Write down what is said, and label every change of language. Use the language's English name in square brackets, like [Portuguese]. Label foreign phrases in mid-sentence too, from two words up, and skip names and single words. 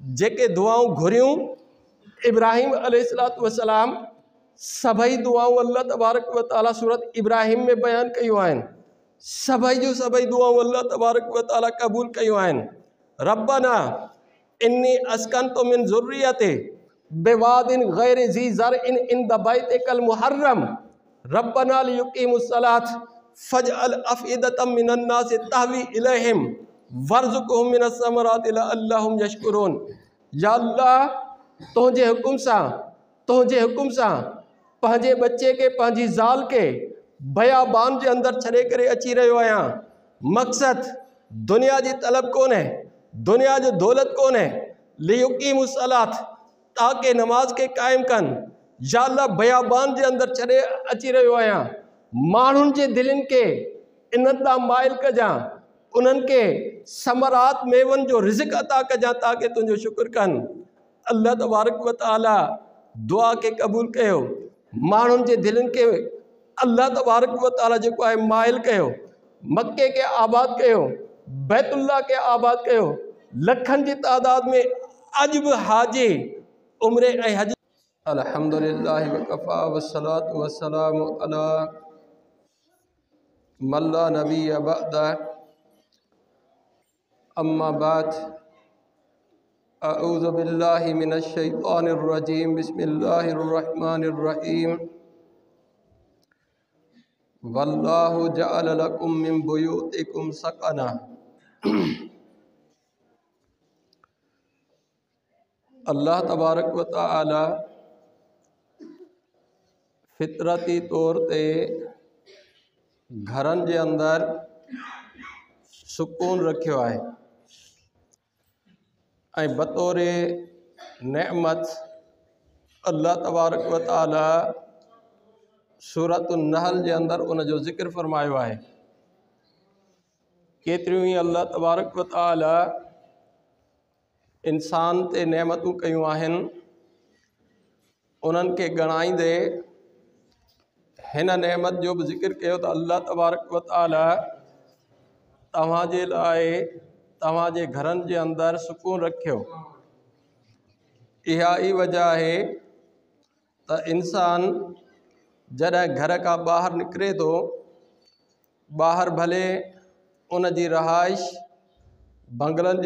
[Sindhi] जेके दुआऊं घुरियूं इब्राहिम [Arabic] عليه الصلاة والسلام [Sindhi] सभई दुआऊं [Arabic] الله تبارك وتعالى [Sindhi] सूरत इब्राहिम में बयान कयूं आहिनि। सभई जो सभई दुआऊं [Arabic] الله تبارك وتعالى [Sindhi] क़बूल कयूं आहिनि। [Arabic] ربنا إني أسكنت من ذريتي بواد غير ذي زرع عند بيتك المحرم ربنا ليقيموا الصلاة فاجعل أفئدة من الناس تهوي إليهم وارزقهم من الثمرات لعلهم يشكرون. يا الله [Sindhi] तुंहिंजे हुकुम सां पंहिंजे बच्चे के पंहिंजी ज़ाल के बयाबान जे अंदर छॾे करे अची रहियो आहियां। मक़सद दुनिया जी तलब कोन्हे, दुनिया जो दौलत कोन्हे। लियुक़ीमुस्सलात ताकि नमाज के क़ाइम कनि। [Arabic] يا الله [Sindhi] बयाबान जे अंदर छॾे अची रहियो आहियां। माण्हुनि जे दिलनि के इन्हनि ॾांहुं माइल कजां, उन्हनि के समरात मेवनि जो रिज़्क़ अता कजां ताकि तुंहिंजो शुक्र कनि। [Arabic] الله تبارك وتعالى [Sindhi] दुआ के क़बूल कयो। माण्हुनि जे दिलनि के [Arabic] الله تبارك وتعالى [Sindhi] जेको आहे माइल कयो। मक्के के आबाद कयो, बैतुल्लाह के आबाद कयो। लखनि जी तादाद में अॼु बि हाजी उम्रे ऐं हज। [Arabic] الحمد لله وكفى والصلاة والسلام على من لا نبي بعده أما بعد أعوذ بالله من الشيطان الرجيم بسم الله الرحمن الرحيم والله جعل لكم من بيوتكم سكنا. الله تبارك وتعالى [Sindhi] फितरती तौर ते घरनि जे अंदर सुकून रखियो आहे ऐं बतौरे नेमत [Arabic] الله تبارك وتعالى [Sindhi] सूरत नहल जे अंदर उन जो ज़िक्र फरमायो आहे। केतिरियूं ई [Arabic] الله تبارك وتعالى [Sindhi] इंसान ते नेमतूं कयूं आहिनि। उन्हनि खे ॻणाईंदे हिन नेमत जो बि ज़िक्र कयो त [Arabic] الله تبارك وتعالى [Sindhi] तव्हांजे लाइ तव्हांजे घरनि जे अंदर सुकून रखियो। इहा ई वजह आहे त इंसान जॾहिं घर खां ॿाहिरि निकिरे थो, ॿाहिरि भले उन जी रहाइश बंगलनि जे